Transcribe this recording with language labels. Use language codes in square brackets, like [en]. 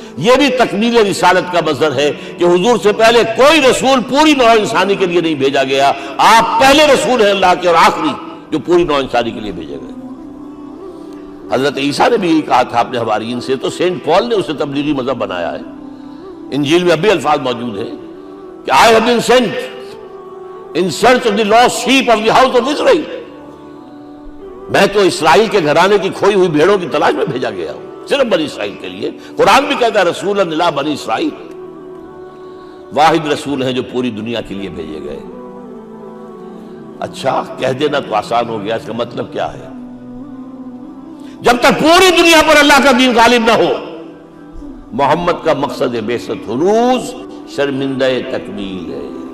[ur] یہ بھی تکمیل رسالت کا مظہر ہے کہ حضور سے پہلے کوئی رسول پوری نوع انسانی کے لیے نہیں بھیجا گیا. آپ پہلے رسول ہیں اللہ کے اور آخری جو پوری نوع انسانی کے لیے بھیجے گئے. حضرت عیسیٰ نے بھی یہی کہا تھا اپنے حواریین سے، تو سینٹ پال نے اسے تبلیغی مذہب بنایا ہے. انجیل میں ابھی الفاظ موجود ہیں کہ [en] I have been sent in search of the lost sheep of the house of Israel. [ur] میں تو اسرائیل کے گھرانے کی کھوئی ہوئی بھیڑوں کی تلاش میں بھیجا گیا ہوں، صرف بنی اسرائیل کے لیے. قرآن بھی کہتا ہے رسول اللہ بنی اسرائیل، واحد رسول ہیں جو پوری دنیا کے لیے بھیجے گئے. اچھا کہہ دینا تو آسان ہو گیا، اس کا مطلب کیا ہے؟ جب تک پوری دنیا پر اللہ کا دین غالب نہ ہو، محمد کا مقصد بعثت ہنوز شرمندہ تکمیل ہے.